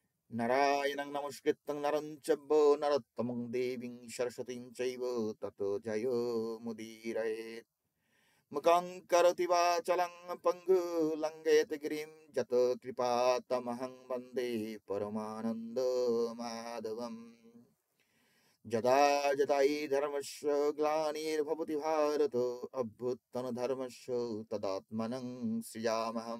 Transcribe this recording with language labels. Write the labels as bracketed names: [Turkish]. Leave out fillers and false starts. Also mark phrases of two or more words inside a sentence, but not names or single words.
[Sanskrit] নারায়ণং নমস্কৃত্যং নরং চৈব নরোত্তমং দেবীং সরস্বতীং চৈব ততো জয়ো মুদীরয়েৎ। মুখং করোতি বাচলং পঙ্গু লঙ্ঘয়তে গিরিম যত কৃপাতমহং বন্দে পরমানন্দ মাধবম। যদা যদা হি ধর্মস্য গ্লানির্ভবতি ভারত অভ্যুত্থানধর্মস্য তদাত্মনং সৃজামহম।